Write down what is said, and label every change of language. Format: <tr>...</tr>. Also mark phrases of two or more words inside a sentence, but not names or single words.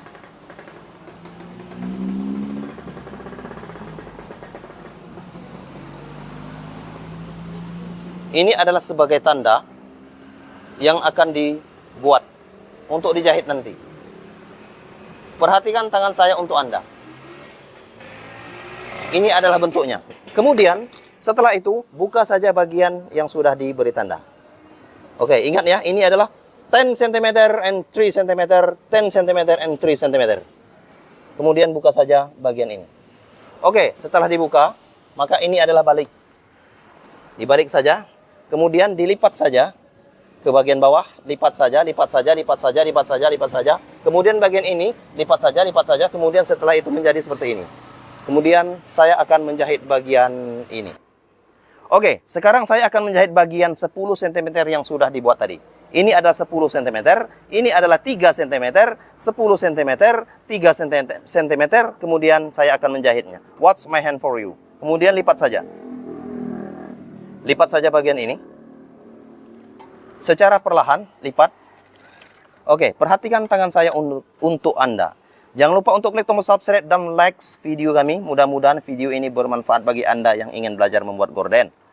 <id>Ini adalah sebagai tanda yang akan dibuat untuk dijahit nanti. Perhatikan tangan saya untuk Anda. Ini adalah bentuknya. Kemudian, setelah itu, buka saja bagian yang sudah diberi tanda. Oke, ingat ya, ini adalah 10 cm and 3 cm, 10 cm and 3 cm. Kemudian buka saja bagian ini. Oke, setelah dibuka, maka ini adalah balik. Dibalik saja, kemudian dilipat saja ke bagian bawah, lipat saja, lipat saja, lipat saja, lipat saja, lipat saja. Kemudian bagian ini, lipat saja, kemudian setelah itu menjadi seperti ini. Kemudian saya akan menjahit bagian ini. Oke, sekarang saya akan menjahit bagian 10 cm yang sudah dibuat tadi. Ini adalah 10 cm, ini adalah 3 cm, 10 cm, 3 cm, kemudian saya akan menjahitnya.</id> <en>Watch my hand for you.</en> <id>Kemudian lipat saja. Lipat saja bagian ini. Secara perlahan, lipat. Oke, perhatikan tangan saya untuk Anda. Jangan lupa untuk klik tombol subscribe dan like video kami. Mudah-mudahan video ini bermanfaat bagi Anda yang ingin belajar membuat gorden.</id>